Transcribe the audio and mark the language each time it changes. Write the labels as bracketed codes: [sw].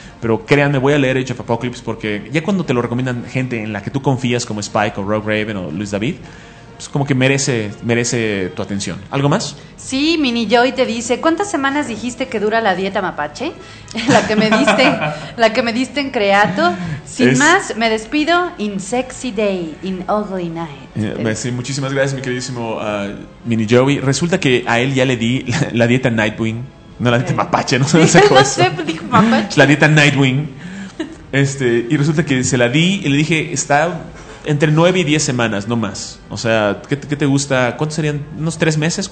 [es] Pero créanme, voy a leer Age of Apocalypse, porque ya cuando te lo recomiendan gente en la que tú confías, como Spike o Rogue Raven o Luis David, pues como que merece tu atención. ¿Algo más? Sí, Mini Joy te dice, ¿cuántas semanas dijiste que dura la dieta mapache? La que me diste en Creato. Sin más, me despido. [en] In sexy day, in ugly night. [es] Sí, muchísimas gracias, mi queridísimo Mini Joey. Resulta que a él ya le di la dieta Nightwing. No, la dieta mapache, no sé. No sé, dijo mapache. La dieta Nightwing. Y resulta que se la di y le dije, está entre 9 y 10 semanas, no más. O sea, ¿qué te gusta? ¿Cuántos serían? ¿Unos 3 meses?